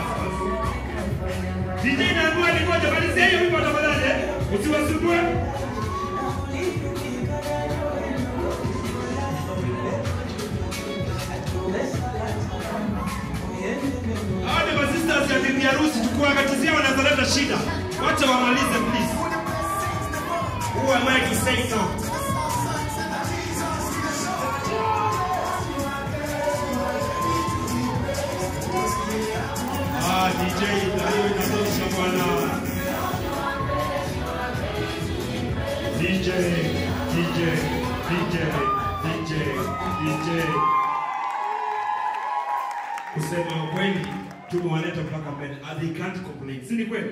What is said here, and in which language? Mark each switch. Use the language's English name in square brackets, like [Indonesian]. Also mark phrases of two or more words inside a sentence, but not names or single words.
[Swahili] DJ na ngua ni ngoja malizia hiyo wimbo tafadhali. Usiwasumbue. Hadi sisters shida. Wacha wamalize [English] please. Who am I to say no? [Swahili] DJ, ndio inatosha bwana. DJ. Kusema ukweli, tumewaleta mpaka mbele. [English] They can't complain. [Swahili] Si ni kweli?